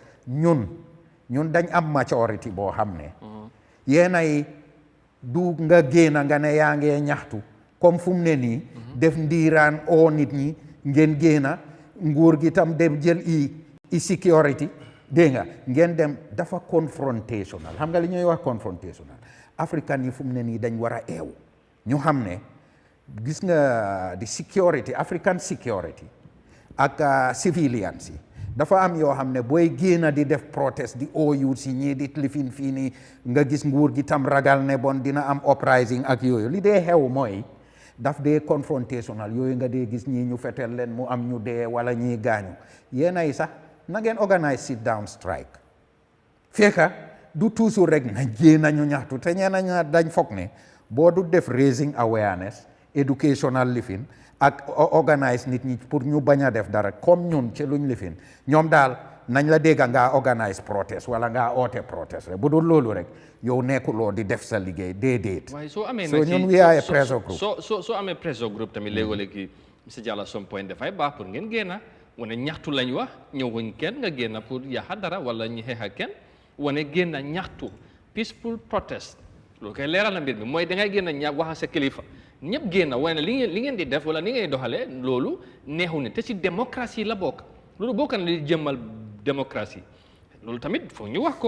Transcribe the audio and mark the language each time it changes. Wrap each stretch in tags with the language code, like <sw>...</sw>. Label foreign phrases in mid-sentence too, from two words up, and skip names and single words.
<wo>ñun dañ am majority boo xam ne yéenay du nga génn nga ne yaa ngee ñaxtu comme fu mu ne nii def ndiiraan oo nit ñi ngeen génn nguur gi tam dem jël i security dégg nga ngeen dem dafa confrontational xam nga li ñuy wax confrontational africain yi fu mu ne nii dañ war a eew ñu xam ne gis nga di</wo> <en>security African security</en> <wo>ak civilians yi dafa am yoo xam ne booy génn di def protest di ooyu si ñii di lifin fii nii nga gis nguur gi tam ragal ne bon dina am uprising ak yooyu li dee xew mooy daf dee confrontational yooyu nga dee gis ñii ñu fetel leen mu am ñu dee wala ñii gaañu yéenay sax na ngeen</wo> <en>organise sit down strike</en> <wo>fekka du toujours rek na génn ñu ñaxtu te ñeena dañ foog ne boo du def</wo> <en>raising awareness educational</en> <wo>lifin ak organise nit ñi pour ñu bañ a def dara comme ñun ci luñ lifin ñoom daal nañ la dégg ngaa</wo> <en>organise protest</en> <wo>wala ngaa oote protest rek bu dul loolu rek yow nekkuloo di def sa liggéey déedéet. waaye soo amee</wo> <en>so ñun we are a pressure group.</en> <wo>soo amee</wo> <en>pressure group</en> <wo>tamit léegi monsieur Jallow</wo> <en>some point</en> <wo>dafay baax pour ngeen génna wane ñaxtu lañ wax ñëwuñ kenn nga génna pour yaxa dara wala ñu xeex ak kenn wane génna ñaxtu</wo> <en>peaceful protest</en> <wo>loolu koy leeral na mbir mi mooy dangay génna wax sa kilifa ñëpp génn wane li ngeen di def wala ni ngay doxalee loolu neexu ne te ci démocratie la bokk loolu bokk na li jëmmal démocratie loolu tamit foog ñu wax ko.</wo>